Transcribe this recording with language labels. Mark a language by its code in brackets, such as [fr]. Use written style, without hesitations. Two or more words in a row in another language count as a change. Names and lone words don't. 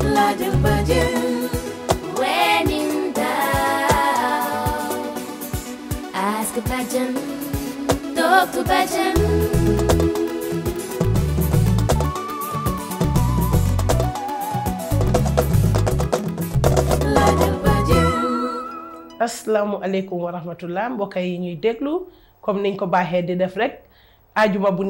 [en] When in doubt, ask a Bajan, talk to Bajan. [ar] السلام عليكم ورحمة الله [wo] mbokk yi ñuy déglu comme niñ ko baaxee di def rek ajuma bu